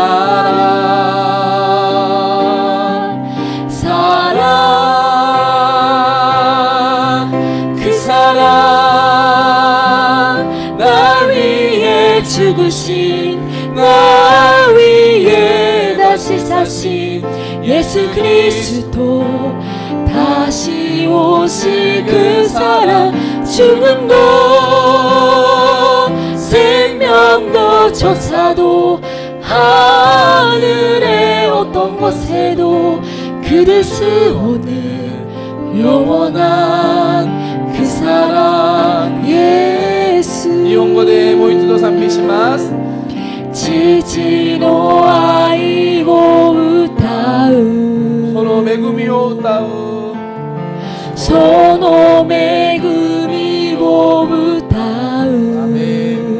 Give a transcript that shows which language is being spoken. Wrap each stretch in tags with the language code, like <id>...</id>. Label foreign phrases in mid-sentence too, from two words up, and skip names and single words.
<ko>그 사랑 날 위해 죽으신 날 위해 다시 사신 예수 그리스도 다시 오실 그 사랑 죽음도 생명도 천사도 하늘의 어떤 곳에도 그들 수호는 영원한 그 사랑 예수</ko> <ja>日本語でもう一度賛美します。父の愛を歌うその恵みを歌うその恵みを歌うアメン</ja>